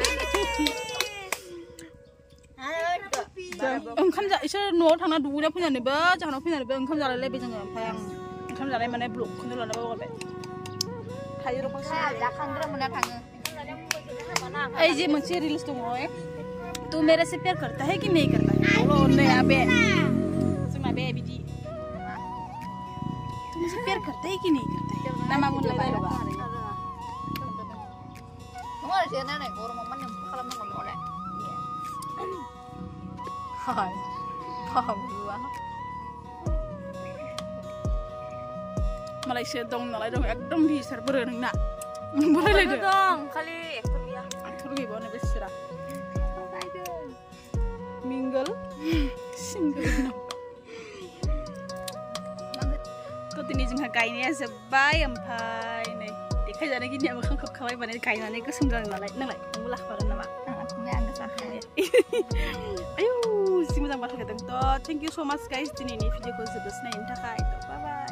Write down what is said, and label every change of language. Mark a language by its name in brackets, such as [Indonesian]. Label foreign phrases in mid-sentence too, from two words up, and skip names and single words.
[Bodo] ओंखाम इसोर न'आव थांना दुगैना फैनानैबो जाहोनाव फैनानैबो ओंखाम जालायलायबाय जोङो ओमफ्राय आं ओंखाम जानाय माने ब्लगखौनो लाना बावगारबाय थायो र' बांसिन ओइ जे मोनसे रिल्स दङ [Hindi] तू मेरे से प्यार करता है कि नहीं करता है [Bodo] बे जोंना बे बिदि [Hindi] तू मुझे प्यार करता है [Bodo] कि नहीं करता है नामा मोनलाय बायबा मालायसो दं नालाय दं एकदम बिसार बोरो नोंना बोरायलायदो dong, kali ekor dia. aktor गैबावनो बेसोरा [English] mingle single [Bodo] दिनै जोंहा गायनाया जोब्बाय ओमफ्राय नै देखायजानो गिनाया मोखां खोबखाबाय माने गायनानै गोसोम जादों नालाय नोंलाय नोंबो लाखागोन नामा आयौ जि मोजां बाथ्रा होदों थ' [English] thank you so much guys [Bodo] दिनैनि भिडिअखौ जोबोद नायनो थाखाय